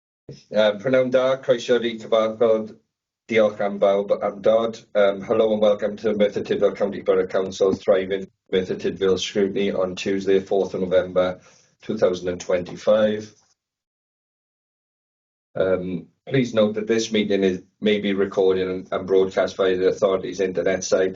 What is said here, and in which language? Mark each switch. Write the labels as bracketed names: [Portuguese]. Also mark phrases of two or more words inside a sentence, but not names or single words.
[Welsh] Prynawn da, croeso i cyfarfod. Diolch am bawb am dod. [English] Hello and welcome to Merthyr Tydfil County Borough Council Thriving Merthyr Tydfil Scrutiny on Tuesday, 4th of November 2025. Please note that this meeting may be recorded and broadcast via the authority's internet site.